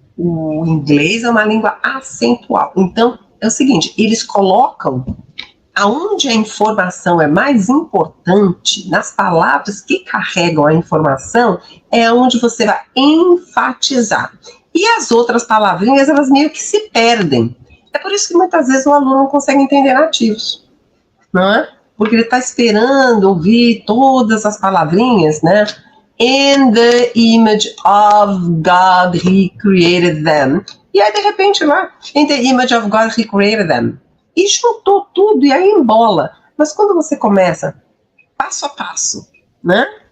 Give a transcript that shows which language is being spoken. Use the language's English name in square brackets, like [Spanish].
[Portuguese] O inglês é uma língua acentual. Então, é o seguinte, eles colocam aonde a informação é mais importante, nas palavras que carregam a informação, é onde você vai enfatizar. E as outras palavrinhas, elas meio que se perdem. É por isso que muitas vezes o aluno não consegue entender nativos. não é? Porque ele está esperando ouvir todas as palavrinhas, né? [English] In the image of God he created them. [Portuguese] E aí, de repente, lá, [English] in the image of God he created them. [Portuguese] E juntou tudo, e aí embola. Mas quando você começa, passo a passo, né?